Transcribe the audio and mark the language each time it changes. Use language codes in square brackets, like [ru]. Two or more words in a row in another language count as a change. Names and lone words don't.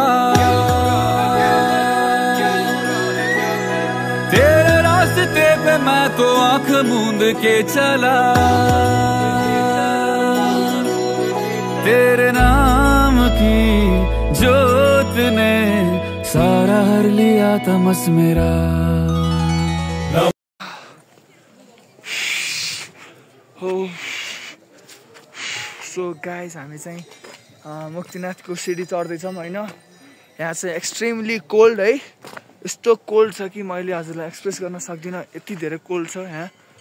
[hi] तेरे रास्ते पे पे मैं तो आंख मूंद के चला, तेरे नाम की जोत ने सारा हर लिया तमस मेरा। [ne] हो [en] so guys [ne] हामी चाहिँ मुक्तिनाथको सिडी चढ्दैछौँ होइन। यहाँ चाहिँ [en] extremely cold [ne] है, यस्तो कोल्ड छ कि मैले हजुरलाई एक्सप्रेस गर्न सक्दिनँ, यति धेरै कोल्ड छ यहाँ।